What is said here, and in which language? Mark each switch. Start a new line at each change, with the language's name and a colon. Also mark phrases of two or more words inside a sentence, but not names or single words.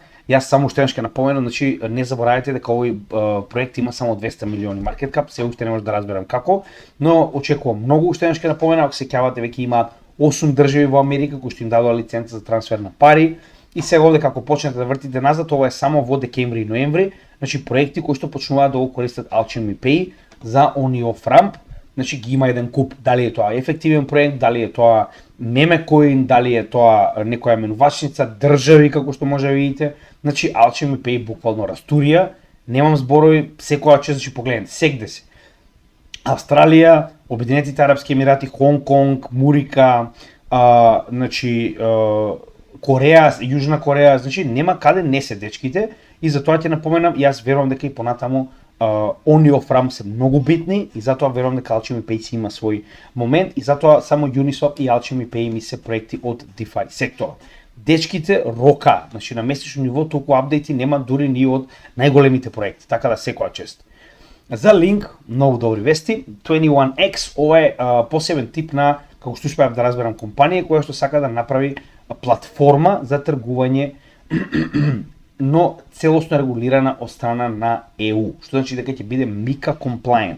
Macedonian: Јас само уште ќе напоменам, значи не заборавајте дека овој проект има само 200 милиони
English: market cap,
Macedonian: се уште не може да разберам како, но очекувам многу. Уште ќе напоменам, ако се сеќавате веќе има 8 држави во Америка кои што им дадоа лиценца за трансфер на пари. И сега овде како почнете да вртите назад, ова е само во декември и ноември, значи проекти кои што почнуваат да го користат Alchemy Pay за
English: on off ramp,
Macedonian: значи ги има еден куп, дали е тоа ефективен проект, дали е тоа мемекоин, дали е тоа некоја менувачница, држави како што може да видите, значи Alchemy Pay буквално растурија, немам зборови, секоја чест, значи погледнете, сегде се. Австралија, Обединетите арапски емирати, Хонг Конг, Мурика, значи Кореја, Јужна Кореја, значи нема каде не се дечките и затоа ќе напоменам, јас верувам дека и понатаму
English: on off ramp
Macedonian: се многу битни и затоа верувам дека Alchemy Pay си има свој момент и затоа само Uniswap и Alchemy Pay ми се проекти од DeFi сектора. Дечките рока, значи на месечно ниво толку апдејти нема дури ни од најголемите проекти, така да секоја чест. За Link, многу добри вести, 21X, ова е посебен тип на, како што успеав да разберам, компанија која што сака да направи платформа за тргување но целосно регулирана од страна на EU, што значи дека ќе биде MiCA compliant.